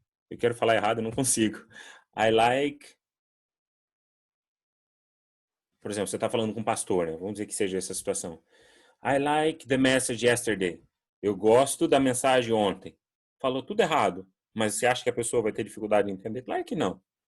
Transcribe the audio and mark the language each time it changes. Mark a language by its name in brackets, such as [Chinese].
[Portuguese] Eu quero falar errado, eu não consigo. [English] I like... [Portuguese] Por exemplo, você está falando com um pastor, né? Vamos dizer que seja essa situação. [English] I like the message yesterday. [Portuguese] Eu gosto da mensagem ontem. Falou tudo errado, mas você acha que a pessoa vai ter dificuldade em entender? Claro que não.